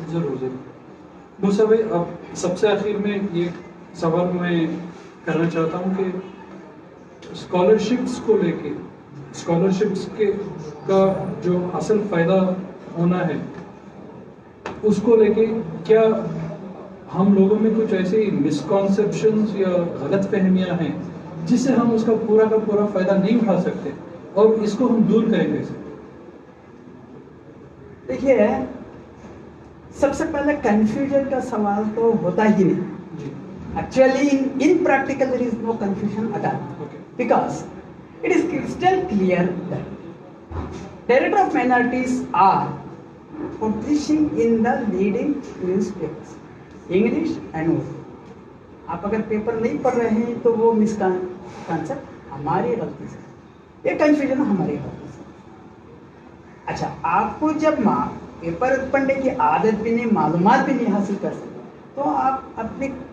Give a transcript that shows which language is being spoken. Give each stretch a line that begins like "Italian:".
Urdu: ضرور۔ موسیٰ بھائی، اب سب سے آخر میں یہ سوال میں کرنا چاہتا ہوں کہ اسکالرشپس کو لے کے، اسکالرشپس کا جو اصل فائدہ ہونا ہے اس کو لے کے کیا ہم لوگوں میں کچھ ایسی مسکانسیپشنز یا غلط فہمیاں ہیں جس سے ہم اس کا پورا فائدہ نہیں اٹھا سکتے، اور اس کو ہم دور کریں کیسے؟ دیکھیے، سب سے پہلے کنفیوژن کا سوال تو ہوتا ہی نہیں۔
English: Actually, in practical, there is no confusion at all, because it is crystal clear that Director of Minorities are publishing in the leading newspapers, English and Urdu.
Urdu: آپ اگر پیپر نہیں پڑھ رہے ہیں تو وہ مس کانسیپٹ ہماری غلطی سے، یہ کنفیوژن ہماری غلطی سے۔ اچھا، آپ کو جب پیپر پڑھنے کی عادت بھی نہیں، معلومات بھی نہیں حاصل کر سکتے، تو آپ اپنے